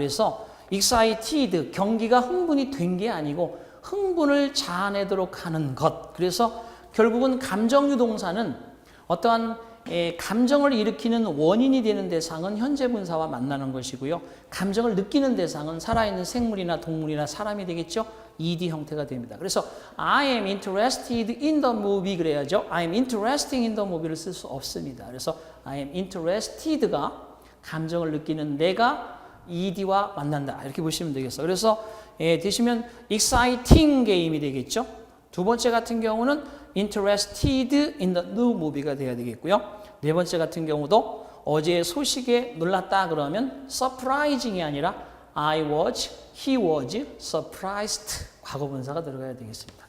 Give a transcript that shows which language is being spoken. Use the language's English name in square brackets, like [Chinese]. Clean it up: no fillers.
[Korean] 그래서 excited, 경기가 흥분이 된 게 아니고 흥분을 자아내도록 하는 것. 그래서 결국은 감정유 동사는 어떠한 감정을 일으키는 원인이 되는 대상은 현재 분사와 만나는 것이고요. 감정을 느끼는 대상은 살아있는 생물이나 동물이나 사람이 되겠죠. ed 형태가 됩니다. [English] 그래서 I am interested in the movie [Korean] 그래야죠. [English] I am interesting in the movie를 [Korean] 쓸 수 없습니다. 그래서 I am interested가 감정을 느끼는 내가 ed와 만난다. 이렇게 보시면 되겠어요. 그래서 되시면 exciting 게임이 되겠죠. 두 번째 같은 경우는 [English] interested in the new movie [Korean] 가 돼야 되겠고요. 네 번째 같은 경우도 어제 소식에 놀랐다 그러면 surprising이 아니라 [English] he was surprised [Korean] 과거분사가 들어가야 되겠습니다.